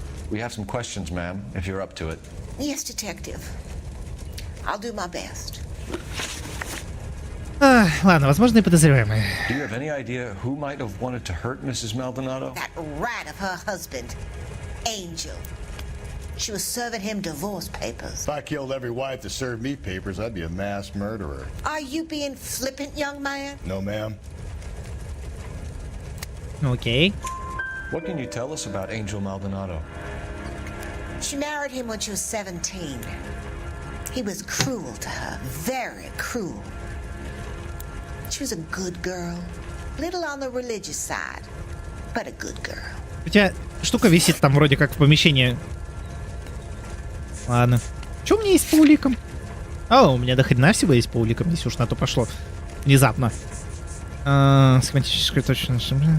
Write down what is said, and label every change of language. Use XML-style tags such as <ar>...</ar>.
<en>We have some questions, ma'am, if you're up to it. Yes, detective. I'll do my best.</en> <ru>Ладно, возможные подозреваемые.</ru> <en>Do you have any idea who might have wanted to hurt Mrs. Maldonado? That rat of her husband, Angel. She was serving him divorce papers. If I killed every wife to serve me papers, I'd be a mass murderer. Are you being flippant, young man? No, ma'am. Okay. What can you tell us about Angel Maldonado? She married him when she was 17. He was cruel to her, very cruel. She was a good girl, little on the religious side, but a good girl.</en> <ru>У тебя штука висит там вроде как в помещении. Ладно. Что у меня есть по уликам? У меня до хрена всего есть по уликам, если уж на то пошло. Внезапно. Схематическая точность.</ru>